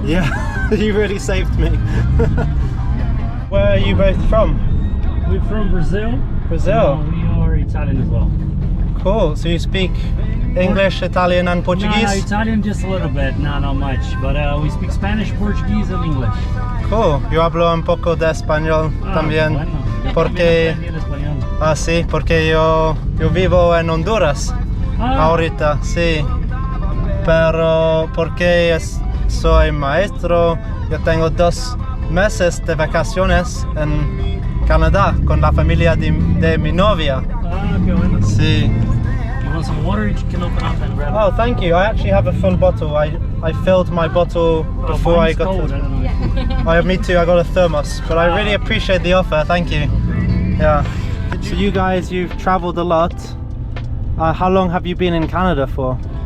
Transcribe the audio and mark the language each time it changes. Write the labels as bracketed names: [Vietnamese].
[English] Yeah, you really saved me. Where are you both from? We're from Brazil. Brazil? We are Italian as well. Cool, so you speak English, Italian and Portuguese? No, Italian just a little bit, not much. But we speak Spanish, Portuguese and English. [Spanish] Cool, yo hablo un poco de español también. Bueno. Porque... Ah, sí, porque yo vivo en Honduras ahorita, sí. Pero porque soy maestro, yo tengo 2 meses de vacaciones en Canadá con la familia de mi novia. Ah, qué bueno. Sí. [English] You want some water? You can open up and grab it. Oh, thank you. I actually have a full bottle. I filled my bottle before I got cold. I don't know. Oh, me too. I got a thermos, but I really appreciate the offer. Thank you. Yeah. So you guys, you've traveled a lot. How long have you been in Canada for?